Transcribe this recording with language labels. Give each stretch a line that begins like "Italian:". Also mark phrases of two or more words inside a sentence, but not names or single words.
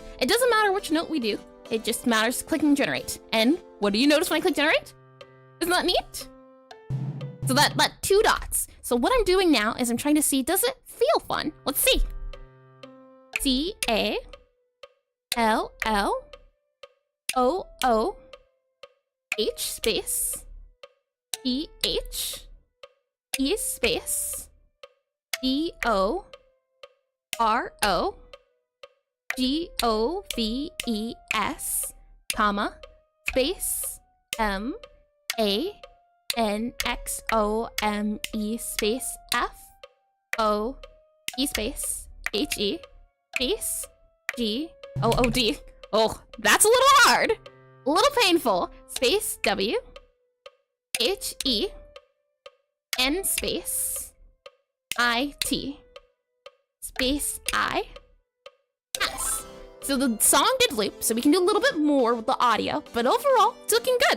English: It doesn't matter which note we do. It just matters clicking generate. And what do you notice when I click generate? Isn't that neat? So that 2 dots. So what I'm doing now is I'm trying to see, does it feel fun? Let's see. C-A-L-L-O-O-H space E-H-E space D-O-R-O-G-O-V-E-S, comma, space, M-A-N-X-O-M-E space F-O-E space H-E space G-O-O-D. Oh, that's a little hard. A little painful. Space W-H-E-N space I-T space I-S. So the song did loop, so we can do a little bit more with the audio, but overall, it's looking good.